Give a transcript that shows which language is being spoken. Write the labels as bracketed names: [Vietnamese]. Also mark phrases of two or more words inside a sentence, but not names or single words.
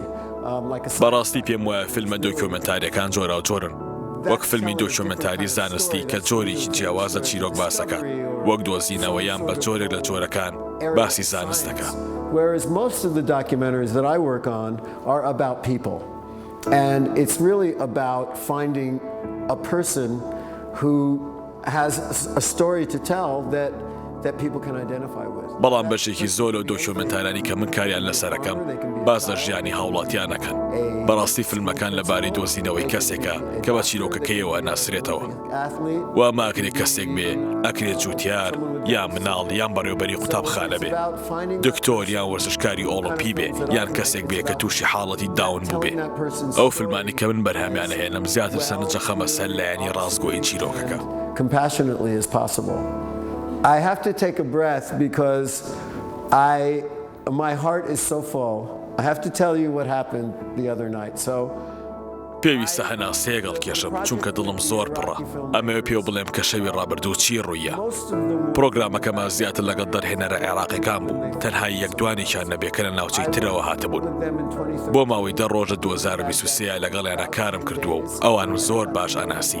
[Central Kurdish] بەڕاستی پێم وایە فیلمە دۆکیومنتاریەکان جۆرا جۆرن وەک فیلمی دۆکیومنتاری زانستی کە جۆرێکی جیاوازە چیرۆک باسەکە وەک دۆزینەوە یان بە جۆرێک لە جۆرەکان باسی زانست دەکات. [English] Whereas most of the documentaries that I work on are about people. And it's really about finding a person who has a story to tell that people can identify with. [Central Kurdish] بەڵام بەشێکی زۆر لەو دۆکیومنتارانی کە من کاریان لەسەرەکەم باز لە ژیانی هاوڵاتیانەکەن. بەڕاستی فیلمەکان لەبارەی دۆزینەوەی کەسێکە کە بە چیرۆکەکەیەوە ناسرێتەوە. وا ماکرێ کەسێک بێ ئەکرێت جوتیار یان مناڵ یان بەڕێوەبەری قوتابخانە بێ، دکتۆر یان وەرزشکاری ئۆڵۆمپی بێ یان کەسێک بێ کە تووشی حاڵەتی داون بوو بێ. ئەو فیلمانی کە من بەرهەمیان هێنم زیاتر سەرنجە خەمە سەر لایەنی ڕاستگۆیی چیرۆکەکە. [English] Compassionately as possible. I have to take a breath because my heart is so full. I have to tell you what happened the other night. So [Central Kurdish] پێویستە هەناسەیەگەڵ کێشم چونکە دڵم زۆر پڕە. ئەمەوێ پێوە بڵێم کە شەوی ڕابردوو چی ڕوویە. پرۆگرامەکەمان زیاتر لەگەڵ دەرهێنەرە عێراقیەکان بوو تەنها یەکدوانێکیان نەبێ کە لە ناوچەی ترەوە هاتبوون. بۆ ماوەی 10 ڕۆژە 2023 لەگەڵیانە کارم کردووە و ئەوانم زۆر باش ئەناسی.